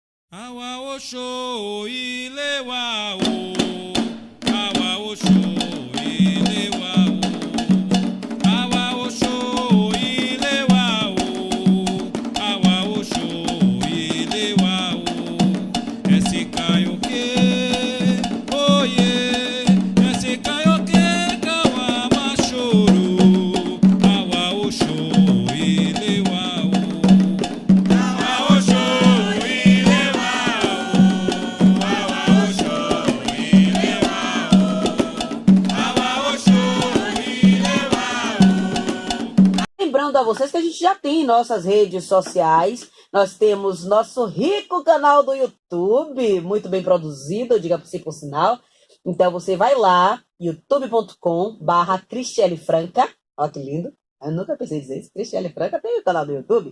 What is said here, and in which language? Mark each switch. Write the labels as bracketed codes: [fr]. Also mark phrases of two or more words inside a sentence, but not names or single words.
[yo] Awa osho ile wa o, awa osho ile wa o, awa osho ile wa o, awa osho ile wa o. Esse kaioke, oye, esse kaioke kawa machoro, awa osho ile wa o, awa osho ile wa o, awa osho ile wa o, awa osho ile wa o. [pt] Lembrando a vocês que a gente já tem nossas redes sociais, nós temos nosso rico canal do YouTube, muito bem produzido, diga-se por sinal. Então você vai lá, youtube.com/Cristiele Franca, olha que lindo, eu nunca pensei em dizer isso, Cristiele Franca tem o canal do YouTube.